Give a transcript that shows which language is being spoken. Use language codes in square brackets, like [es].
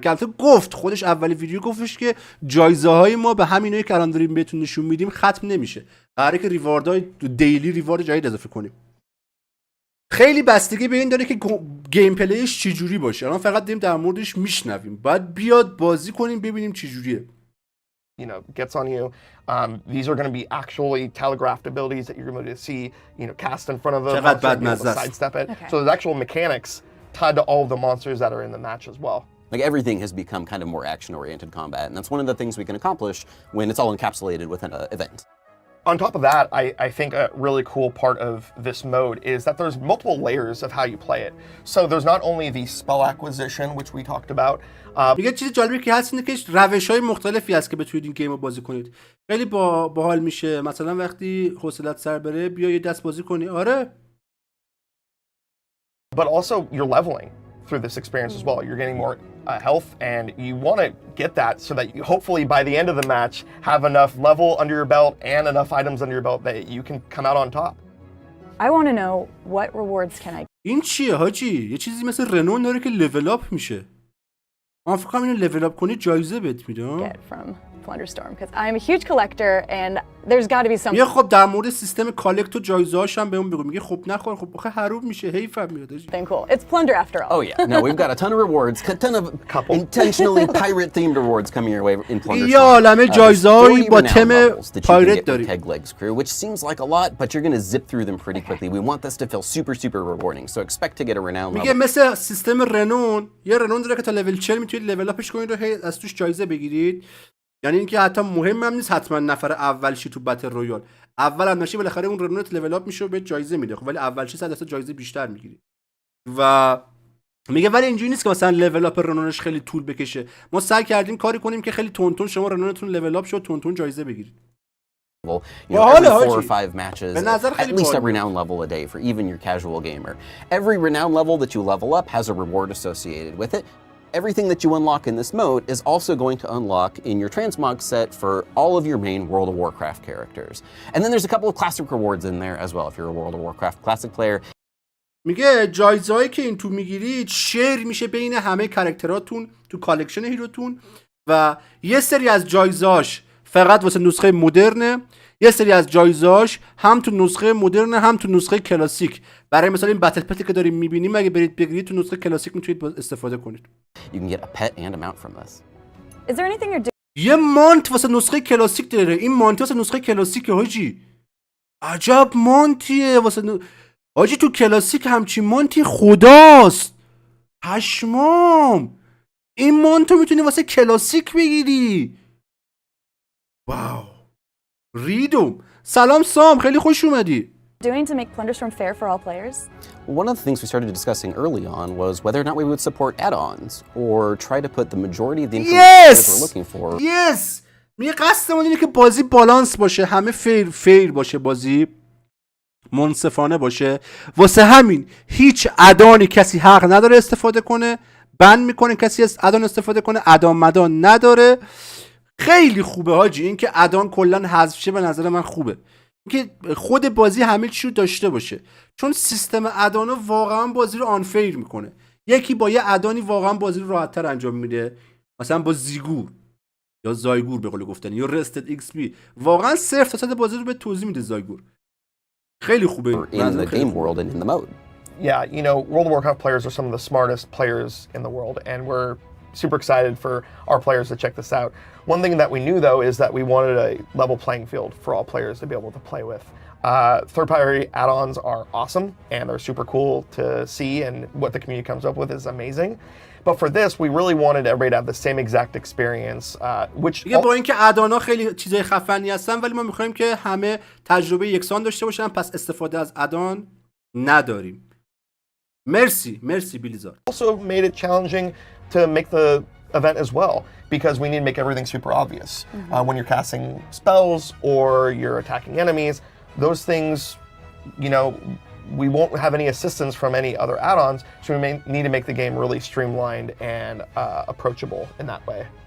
[fa] که البته گفت خودش اولی ویدیو گفتش که جایزه های ما به همینایی که الان داریم بهتون نشون میدیم ختم نمیشه. قراره که ریواردای دیلی ریوارد جدید اضافه کنیم. خیلی بستگی به این داره که گیم پلیش چه جوری باشه. الان فقط داریم در موردش میشنویم. باید بیاد بازی کنیم ببینیم چه جوریه. [en] Gets on you. These are going to be actually telegraphed abilities that you're going to see, cast in front of them. [fa] چقدر بد مزه است. [en] Sidestep it. So there's actual mechanics tied to all of the monsters that are in the match as well. Like everything has become kind of more action-oriented combat, and that's one of the things we can accomplish when it's all encapsulated within an event. On top of that, I think a really cool part of this mode is that there's multiple layers of how you play it. So there's not only the spell acquisition, which we talked about. [fa] میگه چیز جالبی که هست اینه که روش‌های مختلفی هست که بتونید این گیم رو بازی کنید. خیلی باحال میشه. مثلا وقتی حوصله‌ات سر بره بیا یه دست بازی کنی. آره. [en] But also you're leveling through this experience as well. You're getting more health, and you want to get that so that you hopefully by the end of the match have enough level under your belt and enough items under your belt that you can come out on top. I want to know what rewards can I [fa] این چیه حاجی؟ یه چیزی مثل رنون داره که لول اپ میشه. من فکر کنم اینو لول اپ کنی جایزه بهت میده. [en] get from Thunderstorm? Because I'm a huge collector and there's got to be some. میگه خب در مورد سیستم کالکت و جایزه‌هاش هم بهمون بگو. میگه خب نخور، خب آخه حروم میشه، حیفم میاد حاجی. Something cool. It's plunder after all. Oh yeah, no, we've got a ton of rewards, a ton of intentionally pirate-themed rewards coming your way in Plunder. [fa] یه عالمه جایزه‌ای با تم پایرت داریم. [en] Keg Legs crew, which seems like a lot, but you're going to zip through them pretty quickly. We want this to feel super rewarding, so expect to get a renown [fa] میگه [en] level. [fa] مثل سیستم رنون، یه رنون داره که تا لول 40 میتونید لول اپش کنید و از توش جایزه بگیرید. یعنی اینکه حتی مهم هم نیست حتما نفر اول شی تو بتل رویال. اول هم نشی بالاخره اون رنونت لول اپ میشه و بهت جایزه میده. خب ولی اول شی 100% جایزه بیشتر میگیری. و میگه ولی اینجوری نیست که مثلا لول اپ رنونش خیلی طول بکشه. ما سعی کردیم کاری کنیم که خیلی تونتون شما رنونتون لول اپ شد تونتون جایزه بگیرید. [en] You know, every 4 or 5 matches, at least a renown level a day for even your casual gamer. Every renown level that you level up has a reward associated with it. Everything that you unlock in this mode is also going to unlock in your transmog set for all of your main World of Warcraft characters. And then there's a couple of classic rewards in there as well if you're a World of Warcraft classic player. [fa] میگه جایزه‌ای که این تو میگیرید شیر میشه بین همه کاراکتراتون تو کالکشن هیروتون و یه سری از جایزه‌اش فقط واسه نسخه مدرنه، یه سری از جایزه‌اش هم تو نسخه مدرن هم تو نسخه کلاسیک. برای مثلا این بتل پتی که داریم می‌بینیم اگه برید بگیرید تو نسخه کلاسیک میتونید استفاده کنید. [en] You can get a pet and a mount from this. Is there anything you're doing [fa] یه مانت واسه نسخه کلاسیک داره. این مانت واسه نسخه کلاسیک حاجی. عجب مانتیه واسه حاجی تو کلاسیک همچین مانتی خداست. پشمام. این مانتو میتونی واسه کلاسیک بگیری. واو. ریدوم. سلام سام، خیلی خوش اومدی. [en] to make Plunderstorm fair for all players? One of the things we started discussing early on was whether or not we would support add-ons or try to put the majority of the information we're looking for. Yes. [fa] میگه قصدمون اینه که بازی بالانس باشه، همه فیر باشه، بازی منصفانه باشه. واسه همین هیچ ادانی کسی حق نداره استفاده کنه، بند میکنه کسی از ادان استفاده کنه، ادان مدان نداره. خیلی خوبه حاجی این که ادان کلا حذف شه. به نظر من خوبه که خود بازی همه چی رو داشته باشه، چون سیستم ادانا واقعا بازی رو آنفیر میکنه. یکی با یه ادانی واقعا بازی رو راحت‌تر انجام میده، مثلا با زیگور یا زایگور به قول گفتن یا رستد ایکس پی واقعا صرف تا صد بازی رو به توضیح میده. زایگور خیلی خوبه [en] In the game world and in the mode. Yeah, you know, World of Warcraft players are some of the smartest players in the world, and we're super excited for our players to check this out. One thing that we knew, though, is that we wanted a level playing field for all players to be able to play with. Third-party add-ons are awesome, and they're super cool to see, and what the community comes up with is amazing. But for this, we really wanted everybody to have the same exact experience, which... [fa] دیگه با اینکه ادانا خیلی چیزای خفنی هستن ولی ما می‌خوایم که همه تجربه یکسان داشته باشن، پس استفاده از ادان نداریم. مرسی بیلیزارد. [en] Also made it challenging to make the event as well, because we need to make everything super obvious. When you're casting spells or you're attacking enemies, those things, you know, we won't have any assistance from any other add-ons, so we need to make the game really streamlined and approachable in that way.